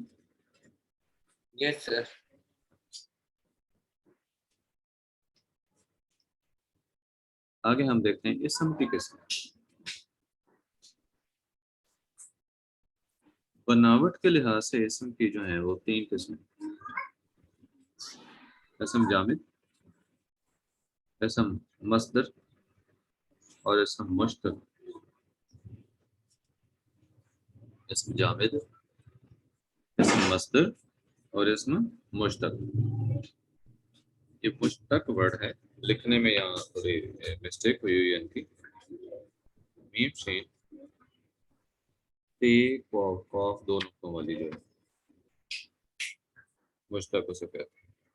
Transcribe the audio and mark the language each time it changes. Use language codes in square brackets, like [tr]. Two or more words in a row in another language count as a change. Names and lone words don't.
[en] Yes sir. [ur] آگے ہم دیکھتے ہیں اسم کی قسم. بناوٹ کے لحاظ سے اسم کی جو ہے وہ 3 قسمیں: اسم جامد، اسم مصدر اور اسم مشتق. اسم جامد، اسم مصدر اور اسم مشتق. یہ مشتق ورڈ ہے، لکھنے میں یہاں تھوڑی مسٹیک ہوئی ہوئی ہے ان کی. میم شین تے قاف 2 نقطوں والی جو ہے مشتق اسے کہتے ہیں.